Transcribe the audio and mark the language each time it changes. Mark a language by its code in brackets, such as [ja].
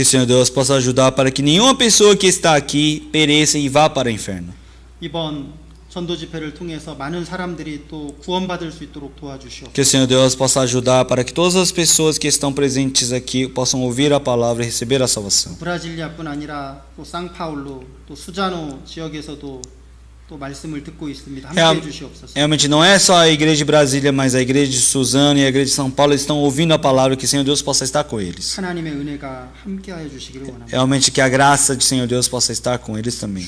[pt] Que o Senhor Deus possa ajudar para que nenhuma pessoa que está aqui pereça e vá para o inferno. [ko] 이번 전도 집회를 통해서 많은 사람들이 또 구원받을 수 있도록 도와주시옵소서. [pt] Que o Senhor Deus possa ajudar para que todas as pessoas que estão presentes aqui possam ouvir a palavra e receber a salvação. [ko] 브라질리아뿐 아니라 또 상파울루 또 수자노 지역에서도 또 말씀을 듣고 있습니다. 함께해 주시옵소서. [pt] Realmente não é só a igreja de Brasília, mas a igreja de Suzano e a igreja de São Paulo estão ouvindo a palavra, que o Senhor Deus possa estar com eles. [ko] 하나님의 은혜가 함께하여 주시기를 원합니다. [pt] Realmente que a graça de Senhor Deus possa estar com eles também.